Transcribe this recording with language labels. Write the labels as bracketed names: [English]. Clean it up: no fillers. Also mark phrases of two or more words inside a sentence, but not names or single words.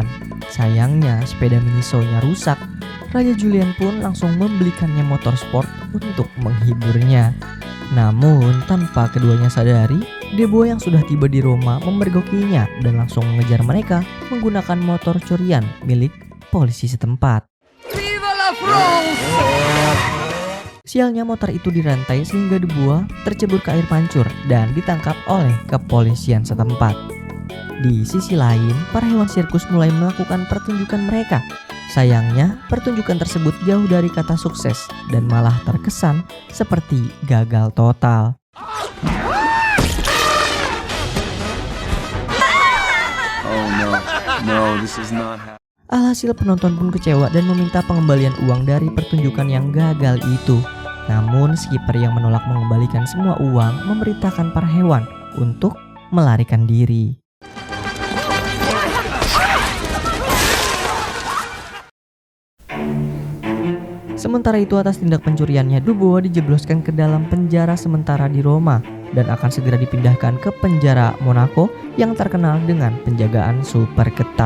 [Indonesian] Sayangnya sepeda mini Sonya rusak. Raja Julian pun langsung membelikannya motor sport untuk menghiburnya. Namun tanpa keduanya sadari, Deboa yang sudah tiba di Roma memergokinya dan langsung mengejar mereka menggunakan motor curian milik polisi setempat. [French] Viva la France! [Indonesian] Sialnya motor itu dirantai sehingga Deboa tercebur ke air mancur dan ditangkap oleh kepolisian setempat. Di sisi lain, para hewan sirkus mulai melakukan pertunjukan mereka. Sayangnya, pertunjukan tersebut jauh dari kata sukses dan malah terkesan seperti gagal total. [English] Oh no, this is not happening. [Indonesian] Alhasil penonton pun kecewa dan meminta pengembalian uang dari pertunjukan yang gagal itu. Namun, skipper yang menolak mengembalikan semua uang memerintahkan para hewan untuk melarikan diri. Sementara itu, atas tindak pencuriannya, Deboa dijebloskan ke dalam penjara sementara di Roma dan akan segera dipindahkan ke penjara Monaco yang terkenal dengan penjagaan super ketat.